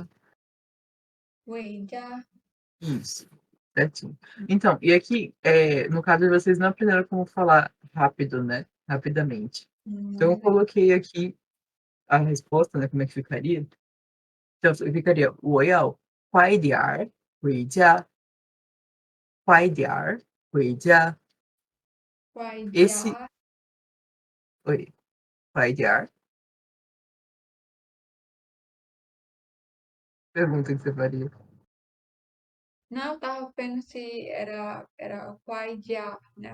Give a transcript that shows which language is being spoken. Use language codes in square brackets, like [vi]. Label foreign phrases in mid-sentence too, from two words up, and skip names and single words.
[zh] 回家. [pt] Isso, certinho. Então, e aqui, no caso de vocês não aprenderam como falar rápido, né? Rapidamente. Então, eu Mas é coloquei aqui a resposta, né? Como é que ficaria? Então, ficaria, [zh] 我要快点儿回家，快点儿回家. Wai, [pt] Esse, [zh] já. [pt] oi, [zh] 快点儿, [pt] pergunta que você faria. Não, eu tava vendo se era [zh] 回家, [pt] né?